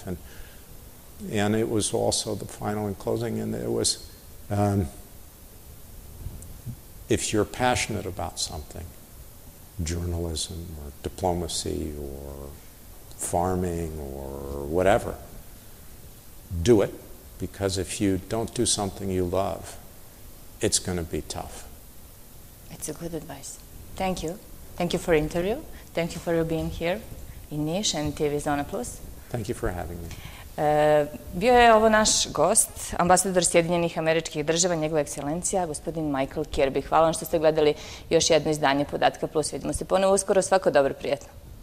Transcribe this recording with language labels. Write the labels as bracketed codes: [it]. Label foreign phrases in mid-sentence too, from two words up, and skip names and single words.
[en] And it was also the final and closing, and it was, if you're passionate about something, journalism or diplomacy or farming or whatever, do it, because if you don't do something you love, it's going to be tough. It's a good advice. Thank you. Thank you for the interview. Thank you for being here in Niš and TV Zona Plus. Thank you for having me. [sr] Bio je ovo naš gost, ambasador Sjedinjenih Američkih Država, njegova ekscelencija, gospodin Majklom Kirbijem. Hvala vam što ste gledali još jedno izdanje Podatka Plus. Vidimo se ponovo uskoro. Svako dobro, prijetno.